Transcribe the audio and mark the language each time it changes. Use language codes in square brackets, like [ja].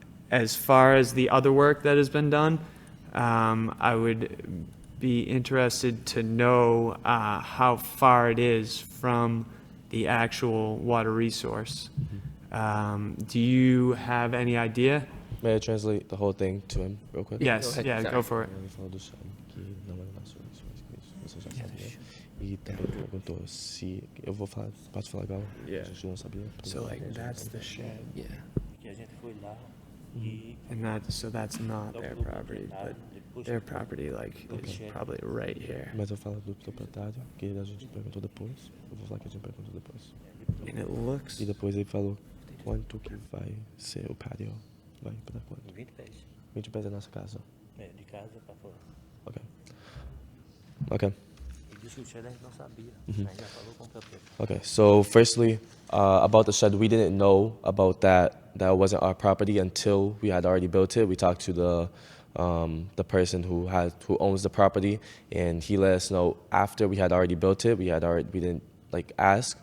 [en] As far as the other work that has been done, I would be interested to know how far it is from the actual water resource. Do you have any idea? May I translate the whole thing to him real quick? Yes, yeah, go for it. [pt] Ele falou do chão que não é nosso, você já sabia. E também perguntou se eu vou falar, posso falar igual? [en] Yeah. [pt] A gente não sabia. [en] So like that's the shed. Yeah. [pt] Que a gente foi lá e [en] And that's not their property, but their property like is probably right here. [pt] Mas eu falo do proprietário, que a gente perguntou depois. Eu vou falar que a gente perguntou depois. [en] And it looks [pt] E depois ele falou quanto que vai ser o patio. Vai para quanto? 20 pés. 20 pés da nossa casa. De casa para fora. Ok. Ok. E disse que o shed a gente não sabia. Ainda falou com o proprietário. [en] Okay, so firstly, about the shed, we didn't know about that. That wasn't our property until we had already built it. We talked to the the person who owns the property, and he let us know after we had already built it. We didn't like ask.